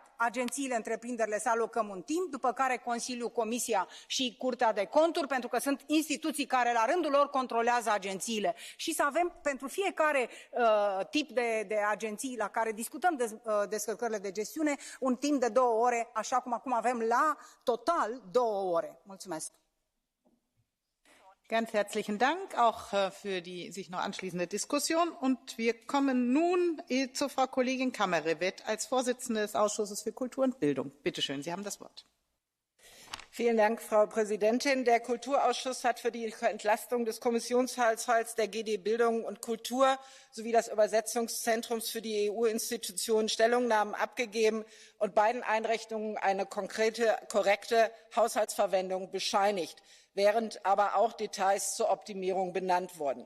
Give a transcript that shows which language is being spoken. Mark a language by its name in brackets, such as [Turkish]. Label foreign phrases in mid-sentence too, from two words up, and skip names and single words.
[Romanian] Agențiile, întreprinderile să alocăm un timp, după care Consiliul, Comisia și Curtea de Conturi, pentru că sunt instituții care la rândul lor controlează agențiile. Și să avem pentru fiecare tip de agenții la care discutăm descărcările de gestiune un timp de 2 ore, așa cum acum avem la total 2 ore. Mulțumesc. [German] Ganz herzlichen Dank auch für die sich noch anschließende Diskussion. Und wir kommen nun zu Frau Kollegin Kammerevert als Vorsitzende des Ausschusses für Kultur und Bildung. Bitte schön, Sie haben das Wort. Vielen Dank, Frau Präsidentin. Der Kulturausschuss hat für die Entlastung des Kommissionshaushalts der GD Bildung und Kultur sowie des Übersetzungszentrums für die EU-Institutionen Stellungnahmen abgegeben und beiden Einrichtungen eine korrekte Haushaltsverwendung bescheinigt, während aber auch Details zur Optimierung benannt wurden.